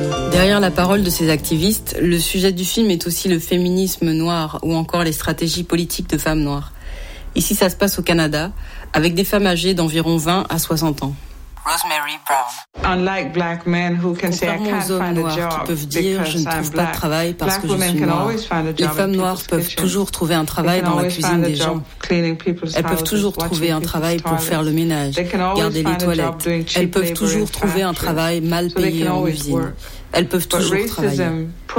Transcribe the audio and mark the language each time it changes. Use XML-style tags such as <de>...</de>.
<fr>Derrière la parole de ces activistes, le sujet du film est aussi le féminisme noir ou encore les stratégies politiques de femmes noires. Ici, ça se passe au Canada, avec des femmes âgées d'environ 20 à 60 ans. Rosemary Brown.</fr> <en>Unlike black men who can say I can't find a job because I'm black.</en> <fr>Je ne trouve pas de travail parce que je suis noire. Les femmes noires peuvent toujours trouver un travail dans la cuisine des gens. Elles peuvent toujours trouver un travail pour faire le ménage, garder les toilettes. Elles peuvent toujours trouver un travail mal payé en usine. Elles peuvent toujours travailler.</fr>